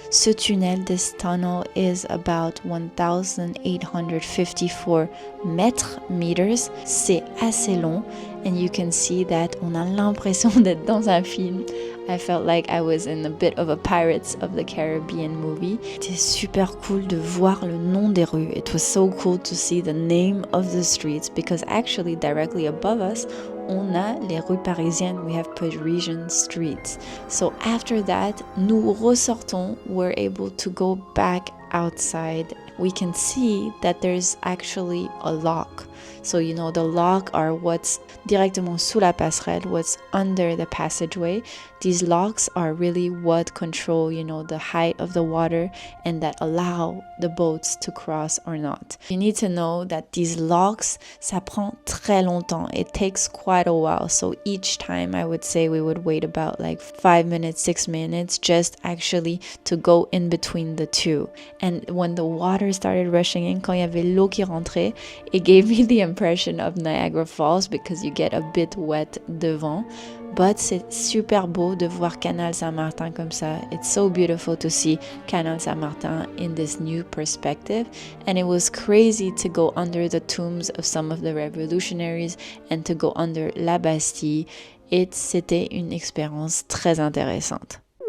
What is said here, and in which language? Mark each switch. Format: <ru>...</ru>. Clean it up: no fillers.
<fr>Ce tunnel,</fr> <en>this tunnel, is about 1,854 meters.</en> <fr>C'est assez long.</fr> <en>And you can see that</en> <fr>on a l'impression d'être dans un film.</fr> <en>I felt like I was in a bit of a Pirates of the Caribbean movie.</en> <fr>C'était super cool de voir le nom des rues.</fr> <en>It was so cool to see the name of the streets because actually directly above us,</en> <fr>on a les rues parisiennes.</fr> <en>We have Parisian streets. So after that,</en> <fr>nous ressortons.</fr> <en>We're able to go back outside. We can see that there's actually a lock. So, you know, the lock are what's</en> <fr>directement sous la passerelle,</fr> <en>what's under the passageway. These locks are really what control, you know, the height of the water and that allow the boats to cross or not. You need to know that these locks,</en> <fr>ça prend très longtemps.</fr> <en>It takes quite a while. So each time I would say we would wait about like 5 minutes, 6 minutes just actually to go in between the two. And when the water started rushing in,</en> <fr>quand il y avait l'eau qui rentrait,</fr> <en>it gave me the impression of Niagara Falls because you get a bit wet devant.</en> <fr>But c'est super beau de voir Canal Saint-Martin comme ça.</fr> <en>It's so beautiful to see Canal Saint-Martin in this new perspective. And it was crazy to go under the tombs of some of the revolutionaries and to go under la Bastille.</en> <fr>C'était une expérience très intéressante.</fr>